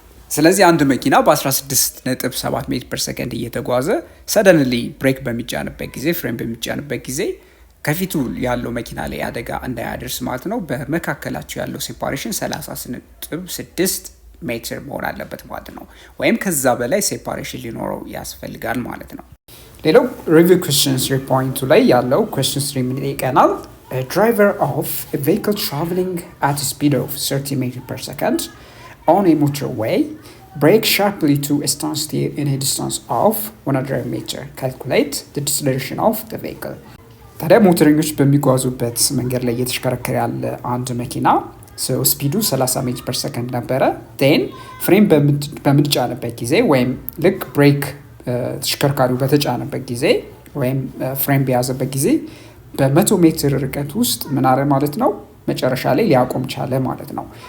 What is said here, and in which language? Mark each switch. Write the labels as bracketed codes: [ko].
[am] ስለዚህ አንድ መኪና በ16.7 ሜትር ፐር ሰከንድ እየተጓዘ ሰደንሊ ብሬክ በሚጫንበት ጊዜ ፍሬም በሚጫንበት ጊዜ ከፊቱ ያለው መኪና ላይ አደጋ እንዳያደርስ ማለት ነው በመካከላቸው ያለው ሴፓሬሽን 30.6 ሜትር መሆን አለበት ማለት ነው። ወይም ከዛ በላይ ሴፓሬሽን ሊኖረው ያስፈልጋል ማለት ነው። ሌላው ሪቪው ኩዌስችን 3.2 ላይ ያለው ኩዌስችን 3 ምን ይቀናል? [en] A driver of a vehicle traveling at a speed of 30 meters per second on a motorway brake sharply to a standstill in a distance of 100 meters. Calculate the deceleration of the vehicle. [am] ታዲያ ሞተረኞች በሚጓዙበት መንገድ ላይ እየተሽከረከረ ያለ አንድ መኪና ስፒዱ 30 ሜትር ፐር ሰከንድ ነበረ። ቴን ፍሬም በምንጫንበት ጊዜ ወይም ልክ ብሬክ ተሽከርካሪው በተጫነበት ጊዜ ወይም ፍሬም በያዘበት ጊዜ በ100 ሜትር ርቀት ውስጥ ምን አረ ማለት ነው መጨረሻ ላይ ሊያቆም ቻለ ማለት ነው።